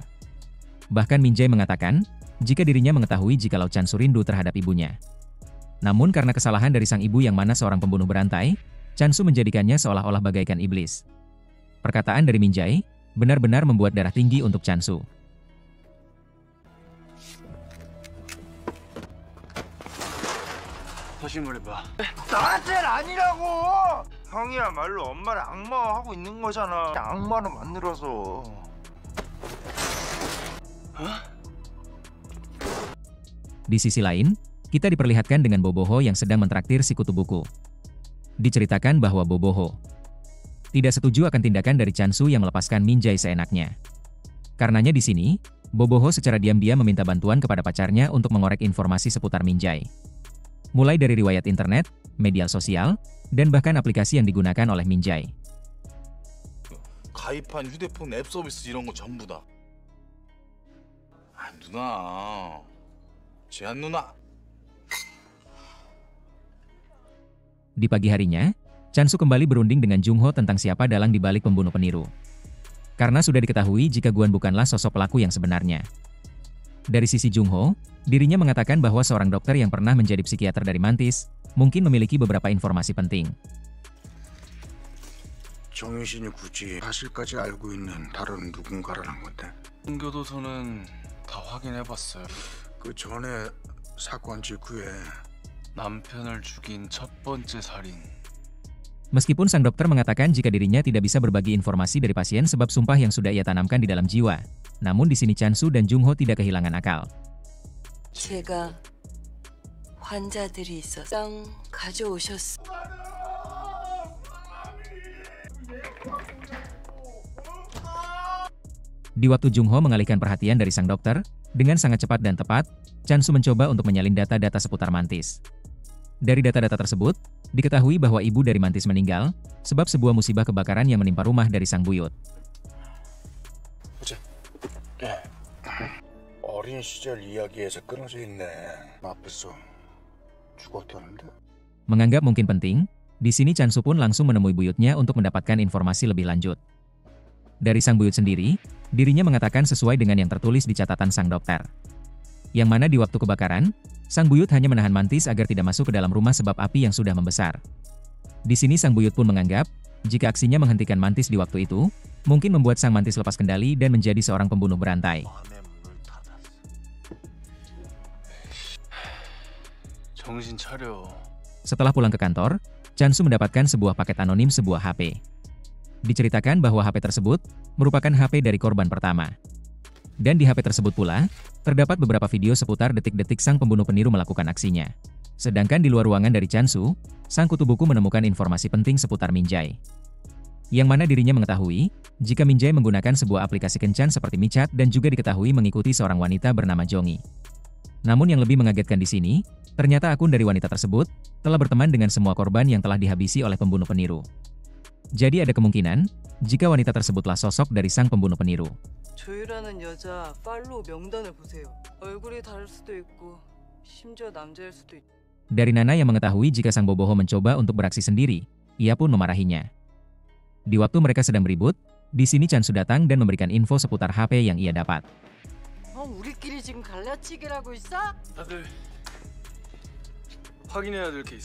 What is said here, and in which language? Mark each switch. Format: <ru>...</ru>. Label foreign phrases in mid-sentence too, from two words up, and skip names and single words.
<id>Bahkan Minjai mengatakan jika dirinya mengetahui jikalau Chansu rindu terhadap ibunya. Namun karena kesalahan dari sang ibu yang mana seorang pembunuh berantai, Chansu menjadikannya seolah-olah bagaikan iblis. Perkataan dari Minjai benar-benar membuat darah tinggi untuk Chansu.</id> <ko>다시 말해봐. 나한테는 아니라고! 형이야말로 엄마를 악마화하고 있는 거잖아. 악마로 만들어서.</ko> <id>Di sisi lain, kita diperlihatkan dengan Boboho yang sedang mentraktir si kutu buku. Diceritakan bahwa Boboho tidak setuju akan tindakan dari Chansu yang melepaskan Minjai seenaknya. Karenanya di sini, Boboho secara diam-diam meminta bantuan kepada pacarnya untuk mengorek informasi seputar Minjai. Mulai dari riwayat internet, media sosial, dan bahkan aplikasi yang digunakan oleh Minjai.</id> <ko>가입한 휴대폰 앱 서비스 이런 거 전부 다. 누나. 지한 누나.</ko> <id>Di pagi harinya, Chansu kembali berunding dengan Jungho tentang siapa dalang di balik pembunuh peniru. Karena sudah diketahui jika Guan bukanlah sosok pelaku yang sebenarnya. Dari sisi Jungho, dirinya mengatakan bahwa seorang dokter yang pernah menjadi psikiater dari Mantis, mungkin memiliki beberapa informasi penting.</id> <ko>정신이 굳이 사실까지 알고 있는 다른 누군가라는 건데 신교도소는 다 확인해봤어요. 그 전에 사건 직후에 남편을 죽인 첫 번째 살인.</ko> <id>Meskipun sang dokter mengatakan jika dirinya tidak bisa berbagi informasi dari pasien sebab sumpah yang sudah ia tanamkan di dalam jiwa, namun di sini Chansu dan Jungho tidak kehilangan akal.</id> <ko>제가 환자들이 있어 땅 가져오셨어.</ko> <id>Di waktu Jungho mengalihkan perhatian dari sang dokter, dengan sangat cepat dan tepat, Chansu mencoba untuk menyalin data-data seputar Mantis. Dari data-data tersebut, diketahui bahwa ibu dari Mantis meninggal, sebab sebuah musibah kebakaran yang menimpa rumah dari sang buyut.</id> <ko>어린 시절 이야기에서 끊어져 있네. 앞에서 죽었다는데.</ko> <id>Menganggap mungkin penting, di sini Chansu pun langsung menemui buyutnya untuk mendapatkan informasi lebih lanjut. Dari sang buyut sendiri, dirinya mengatakan sesuai dengan yang tertulis di catatan sang dokter. Yang mana di waktu kebakaran, sang buyut hanya menahan Mantis agar tidak masuk ke dalam rumah sebab api yang sudah membesar. Di sini sang buyut pun menganggap, jika aksinya menghentikan Mantis di waktu itu, mungkin membuat sang Mantis lepas kendali dan menjadi seorang pembunuh berantai.</id> <ko>정신 차려.</ko> <id>Setelah pulang ke kantor, Chansu mendapatkan sebuah paket anonim sebuah HP. Diceritakan bahwa HP tersebut merupakan HP dari korban pertama. Dan di HP tersebut pula, terdapat beberapa video seputar detik-detik sang pembunuh peniru melakukan aksinya. Sedangkan di luar ruangan dari Chansu, sang kutu buku menemukan informasi penting seputar Minjai. Yang mana dirinya mengetahui, jika Minjai menggunakan sebuah aplikasi kencan seperti Michat dan juga diketahui mengikuti seorang wanita bernama Jongi. Namun yang lebih mengagetkan di sini, ternyata akun dari wanita tersebut telah berteman dengan semua korban yang telah dihabisi oleh pembunuh peniru. Jadi ada kemungkinan, jika wanita tersebutlah sosok dari sang pembunuh peniru.</id> <ko>조유라는 여자 팔로우 명단을 보세요. 얼굴이 다를 수도 있고 심지어 남자일 수도 있고.</ko> <id>Dari Nana yang mengetahui jika sang boboho mencoba untuk beraksi sendiri, ia pun memarahinya. Di waktu mereka sedang beribut, di sini Chansu datang dan memberikan info seputar HP yang ia dapat.</id> <ko>우리끼리 지금 갈라치기를 하고 있어? 다들 확인해야 될 게 있어.</ko>